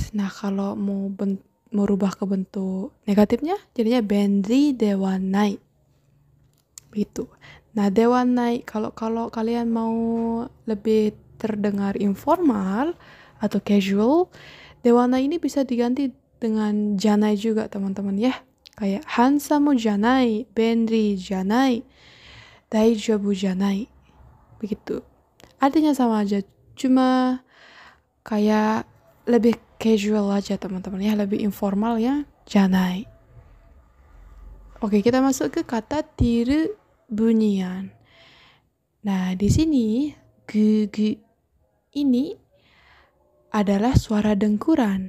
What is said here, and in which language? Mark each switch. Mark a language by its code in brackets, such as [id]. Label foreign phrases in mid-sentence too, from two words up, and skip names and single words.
[id] Nah, kalau mau merubah ke bentuk negatifnya jadinya [ja] 便利ではない [id] begitu. Nah, dewanai kalau kalian mau lebih terdengar informal atau casual, dewanai ini bisa diganti dengan janai juga teman-teman ya. [ja] Kayak handsome じゃない、便利じゃない、大丈夫じゃない. [id] Begitu. Artinya sama aja, cuma kayak lebih casual aja teman-teman ya, lebih informal ya, janai. Oke, kita masuk ke kata tiru bunyian. Nah, di sini gugu ini adalah suara dengkuran.